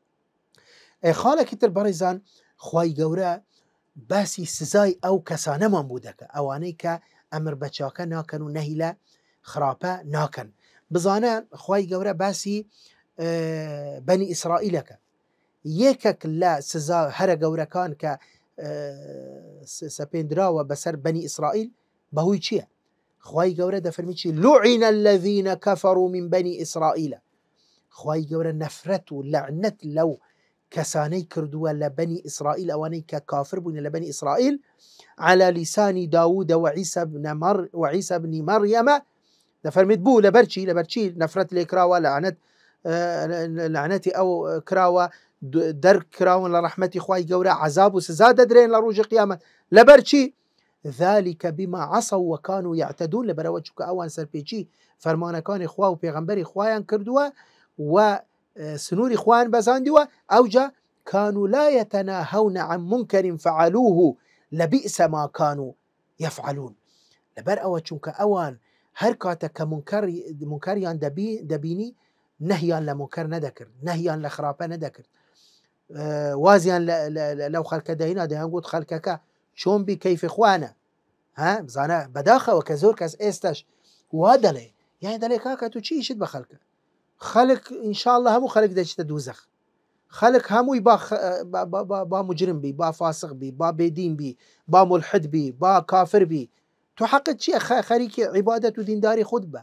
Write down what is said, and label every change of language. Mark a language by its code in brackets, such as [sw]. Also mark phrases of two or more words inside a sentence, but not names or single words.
[ckb] خاڵێکی تر بەڕێزان خوای گەورە باسی سزای ئەو کەسانەمان بوو دەکە ئەوانەی کە ئەمر بە چاکە ناکەن و نەهی لە خراپە ناکەن. بزانە خوای گەورە باسی بەنی ئیسرائیلەکە یەکێک لە سزا هەرە گەورەکان کە سەپێنراوە بەسەر بەنی ئیسرائیل بەهۆی چییە؟ خوای گەورە دەفەرمی چی؟ [ar] لوعن الذين كفروا من بني إسرائيل. [ckb] خوای گەورە نەفرەت و لەعنەت لەو کەسانەی کردووە لە بەنی ئیسرائیل ئەوانەی کە کافر بوون لە بەنی ئیسرائیل [ar] على لسان داوود وعيسى بن مريم. [ckb] دەفەرمێت بوو لەبەرچی نەفرەت لێکراوە لەعنەتی ئەو کراوە دەرکراون لە ڕەحمەتی خوای گەورە عەزاب و سزا دەدرێن لە ڕۆژی قیامەت لەبەرچی [ar] ذلك بما عصوا وكانوا يعتدون [ckb] لەبەرەوە چونکە ئەوان سەرپێچی فەرمانەکانی خوا و پێغەمبەری خوایان کردووە و سنووری خوایان بەزاندیوە ئەوجا [ar] كانوا لا يتناهون عن منكر فعلوه لبئس ما كانوا يفعلون. [ckb] لەبەر ئەوە چونکە ئەوان هەر کاتە کە منکەریان دەبینی نەهیان لە منکەر نەدەکرد نەهیان لە خراپە نەدەکرد وازیان لەو خەڵکە دەهینا دەیان گوت خەڵکەکە چۆن بی کەیفی خوانە بزانە بەداخەوە کە زۆر کەس ئێستش وا دەڵێ یانی دەڵێ کاکە تو چی ئیشت بە خەڵک ئینشاءالله هەموو خەڵک دەچێتە دووزەخ خەڵک هەمووی با مجرم بی با فاسق بی با بێدین بی با ملحد بی با کافر بی تو حقت چییە خەریکی عیبادەت و دینداری خود بە.